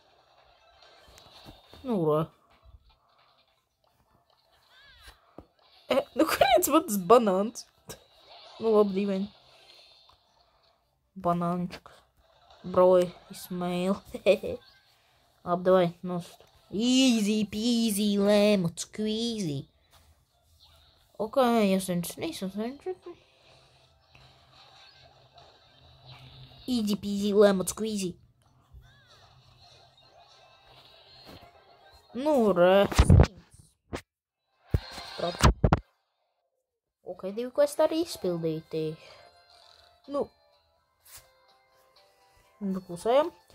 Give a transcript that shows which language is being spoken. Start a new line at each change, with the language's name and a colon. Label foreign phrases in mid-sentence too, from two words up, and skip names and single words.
Latvian: Nu, urā. Nu, kurienes man tas banāns? Nu, labi, dīvaini. Banānčuks. Broj, Ismail. Labi, davai, nost.
English: Easy peasy, lemon squeezy. Ok, Easy peasy, lemon squeezy.
Latvian: Nu, re. Ok, 2 questi arī izpildīti. Nu. Klusējam.